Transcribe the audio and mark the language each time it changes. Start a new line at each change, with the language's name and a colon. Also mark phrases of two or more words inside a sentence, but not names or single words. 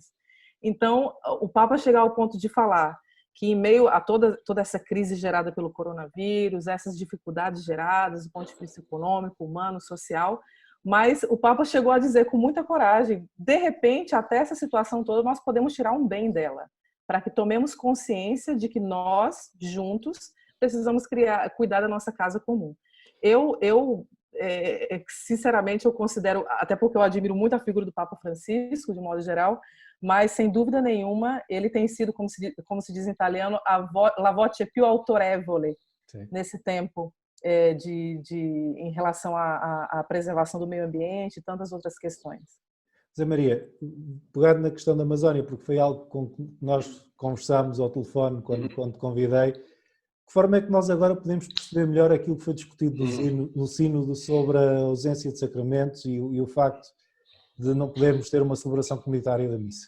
Portuguese: Então, o Papa chegar ao ponto de falar que em meio a toda essa crise gerada pelo coronavírus, essas dificuldades geradas do ponto de vista econômico, humano, social, mas o Papa chegou a dizer com muita coragem, de repente, até essa situação toda, nós podemos tirar um bem dela, para que tomemos consciência de que nós, juntos, precisamos cuidar da nossa casa comum. Sinceramente, eu considero, até porque eu admiro muito a figura do Papa Francisco, de modo geral, mas, sem dúvida nenhuma, ele tem sido, como se diz em italiano,
Italian: la voce più autorevole.
Portuguese: Sim. Nesse tempo em relação à preservação do meio ambiente e tantas outras questões. Zé Maria, pegando na questão da Amazónia, porque foi algo com que nós conversámos ao telefone quando te convidei, que forma é que nós agora podemos perceber melhor aquilo que foi discutido no sínodo sobre a ausência de sacramentos e o facto de não podermos ter uma celebração comunitária da missa?